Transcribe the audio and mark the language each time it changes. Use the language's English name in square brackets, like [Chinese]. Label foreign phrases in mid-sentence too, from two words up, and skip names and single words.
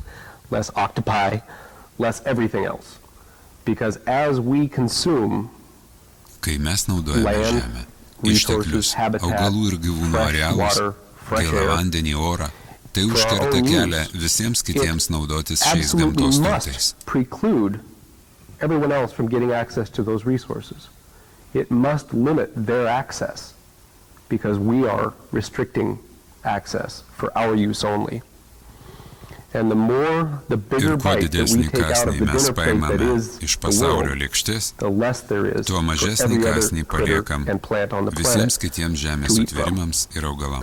[Lithuanian] Kai mes naudojame žemę, išteklius, augalų ir gyvūnų arealus, gėlą vandenį, orą, tai užkerta kelią visiems kitiems naudotis šiais gamtos turtais. [English] It must limit their access because we are restricting access for our use only. And the bigger bite that we take out of the dinner plate that is the world, the less there is for every other critter and plant on the planet to eat from.